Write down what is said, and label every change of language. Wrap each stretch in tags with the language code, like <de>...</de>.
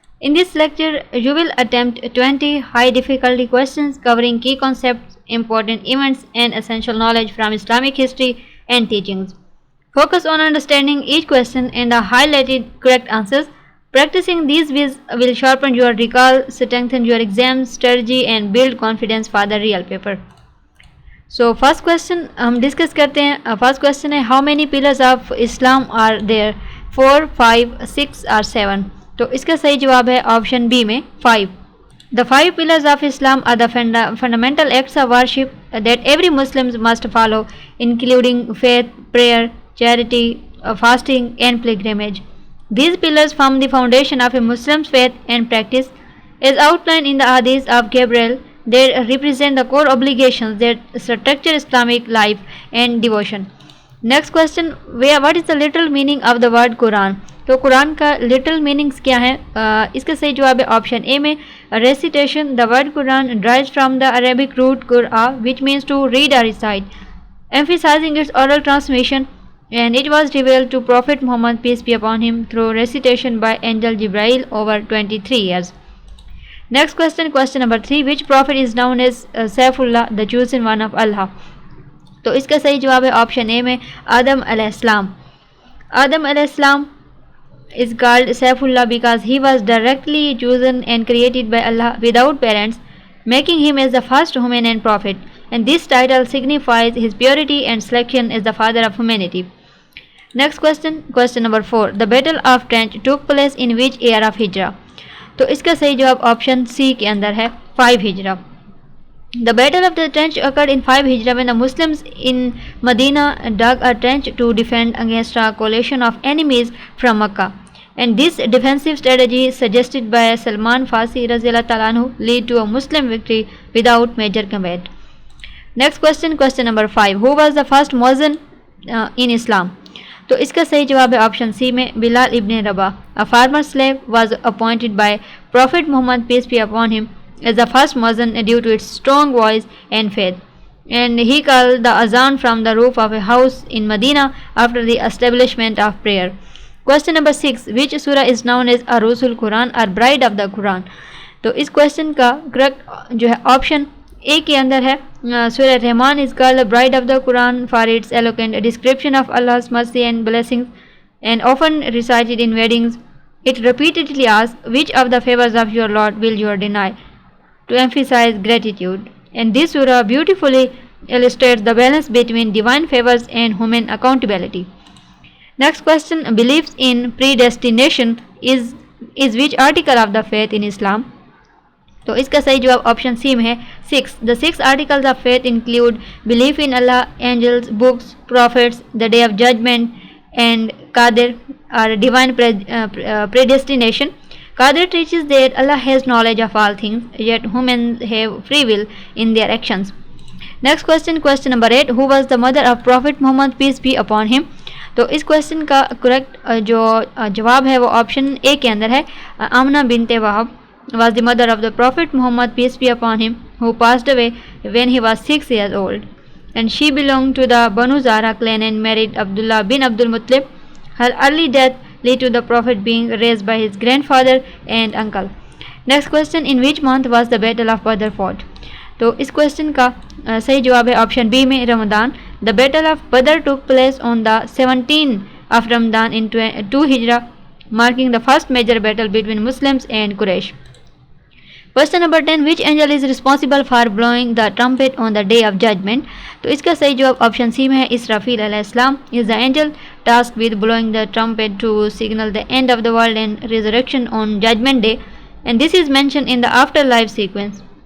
<en>In this lecture, you will attempt 20 high difficulty questions covering key concepts, important events, and essential knowledge from Islamic history and teachings. Focus on understanding each question and the highlighted correct answers. Practicing these will sharpen your recall, strengthen your exam strategy, and build confidence for the real paper. So first question</en> <ur>ہم discuss کرتے ہیں.</ur> <en>First question ہے how many pillars of Islam are there? 4 5 6 اور 7.</en> <ur>تو اس کا صحیح جواب ہے آپشن بی میں 5.</ur> <en>The 5 pillars of Islam are the fundamental acts of worship that every Muslim must follow, including faith, prayer, charity, fasting, and pilgrimage. These pillars form the foundation of a Muslim's faith and practice, as outlined in the Hadith of Gabriel. They represent the core obligations that structure Islamic life and devotion. Next question, what is the literal meaning of the word Quran?</en> <ur>تو قرآن کا</ur> <en>literal meanings</en> <ur>کیا ہے؟ اس کا صحیح جواب ہے option اے میں recitation.</ur> <en>The word Quran derives from the Arabic root qur'a, which means to read or recite, emphasizing its oral transmission, and it was revealed to Prophet Muhammad, peace be upon him, through recitation by angel Jibreel over 23 years. Next question, question number 3. Which prophet is known as Saifullah, the chosen one of Allah?</en> <ur>تو اس کا صحیح جواب ہے option اے میں آدم علیہ السلام.</ur> <en>آدم علیہ السلام is called Saifullah because he was directly chosen and created by Allah without parents, making him as the first human and prophet. And this title signifies his purity and selection as the father of humanity. Next question, question number 4. The Battle of Trench took place in which year of Hijrah?</en> <ur>تو اس کا صحیح جواب option C کے اندر ہے 5 ہجرہ.</ur> <en>The Battle of the Trench occurred in 5 Hijrah when the Muslims in Medina dug a trench to defend against a coalition of enemies from Makkah. And this defensive strategy, suggested by Salman Farsi Raziyallahu Ta'ala anhu, led to a Muslim victory without major combat. Next question, question number 5. Who was the first Muazzin in Islam?</en> <ur>تو اس کا صحیح جواب ہے option C میں بلال ابن رباح.</ur> <en>A former slave was appointed by Prophet Muhammad, peace be upon him, as the first Muazzin due to its strong voice and faith. And he called the azan from the roof of a house in Medina after the establishment of prayer. Question number 6. Which surah is known as Arusul Quran or Bride of the Quran?</en> <ur>تو اس question کا correct جو ہے option اے کے اندر ہے</ur> <en>سورہ رحمان is called the bride of the Quran for its eloquent description of Allah's mercy and blessings, and often recited in weddings. It repeatedly asks, which of the favors of your Lord will you deny, to emphasize gratitude. And this surah beautifully illustrates the balance between divine favors and human accountability. Next question, beliefs in predestination is which article of the faith in Islam?</en> <ur>تو اس کا صحیح جواب option C میں ہے 6.</ur> <en>The 6 articles of faith include belief in Allah, angels, books, prophets, the day of judgment, and Qadr or divine predestination. Qadr teaches that Allah has knowledge of all things, yet humans have free will in their actions. Next question, question number 8. Who was the mother of Prophet Muhammad, peace be upon him?</en> <ur>تو اس question کا correct جو جواب ہے وہ option اے کے اندر ہے</ur> <en>آمنہ بنت وہب was the mother of the Prophet Muhammad, peace be upon him, who passed away when he was 6 years old. And she belonged to the Banu Zahra clan and married Abdullah bin Abdul Muttalib. Her early death led to the Prophet being raised by his grandfather and uncle. Next question, in which month was the Battle of Badr fought?</en> <ur>تو اس question کا صحیح جواب ہے option B میں رمضان.</ur> <en>The Battle of Badr took place on the 17th of Ramadan in 2 Hijrah, marking the first major battle between Muslims and Quraysh. Question number 10. Which angel is responsible for blowing the trumpet on the day of judgment?</en> <ur>تو اس کا صحیح جواب option C میں ہے</ur> <en>اسرافیل علیہ السلام is the angel tasked with blowing the trumpet to signal the end of the world and resurrection on judgment day, and this is mentioned in the afterlife sequence.</en>